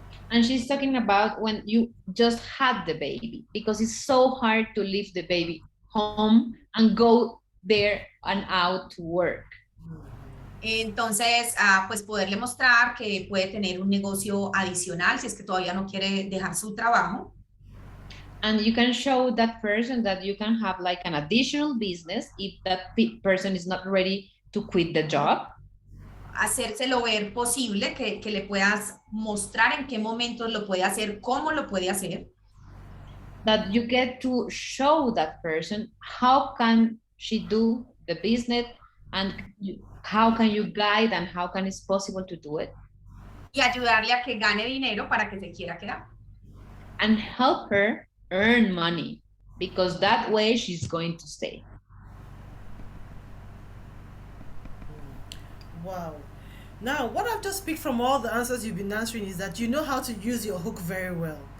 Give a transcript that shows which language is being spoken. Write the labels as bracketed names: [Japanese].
[English] And she's talking about when you just had the baby, because it's so hard to leave the baby home and go there and out to work. [Spanish] Entonces, pues poderle mostrar que puede tener un negocio adicional si es que todavía no quiere dejar su trabajo. [English] And you can show that person that you can have like an additional business if that person is not ready to quit the job. [Spanish] Hacérselo ver posible, que le puedas mostrar en qué momentos lo puede hacer, cómo lo puede hacer. [English] That you get to show that person how can she do the business and how can you guide and how can it's possible to do it. [Spanish] Y ayudarle a que gane dinero para que se quiera quedar. [English] And help her earn money, because that way she's going to stay. Wow. Now, what I've just picked from all the answers you've been answering is that you know how to use your hook very well.